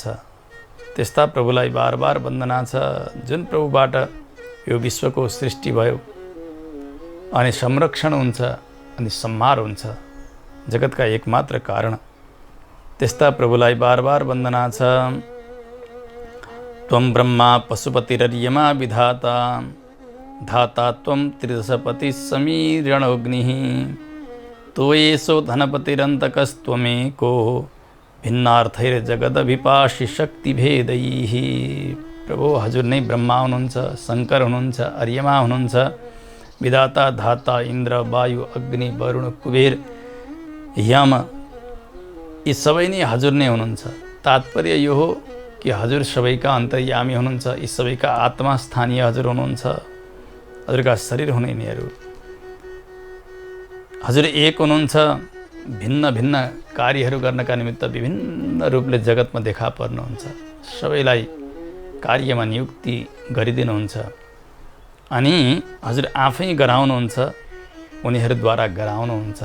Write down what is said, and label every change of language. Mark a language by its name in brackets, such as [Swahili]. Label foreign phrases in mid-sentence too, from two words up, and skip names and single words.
[Nepali] त्यस्ता प्रभुलाई बार बार वन्दना छ। जुन प्रभुबाट यो विश्वको सृष्टि भयो अनि संरक्षण हुन्छ अनि संहार हुन्छ, जगतका एकमात्र कारण। त्यस्ता प्रभुलाई बार बार वन्दना छ। [Sanskrit] त्वं ब्रह्मा पशुपतिरर्यमा विधाता, धाता त्वं त्रिदशपति समीरणोऽग्निः, त्वयेषो धनपतिरन्तकस्त्वमेको भिन्नार्थैर्जगदभिपाशि शक्तिभेदैः। [Nepali] प्रभु हजुर नै ब्रह्मा हुनुहुन्छ, शङ्कर हुनुहुन्छ, अर्यमा हुनुहुन्छ, विधाता धाता इन्द्र वायु अग्नि वरुण कुबेर यम यी सबै नै हजुर नै हुनुहुन्छ। तात्पर्य यो हो कि हजुर सबैका अन्तर्यामी हुनुहुन्छ, यी सबैका आत्मा स्थानीय हजुर हुनुहुन्छ, हजुरका शरीर हुने यिनीहरू। हजुर एक हुनुहुन्छ, भिन्न भिन्न कार्यहरू गर्नका निमित्त विभिन्न रूपले जगतमा देखा पर्नुहुन्छ, सबैलाई कार्यमा नियुक्ति गरिदिनुहुन्छ अनि हजुर आफै गराउनुहुन्छ, उनीहरूद्वारा गराउनुहुन्छ।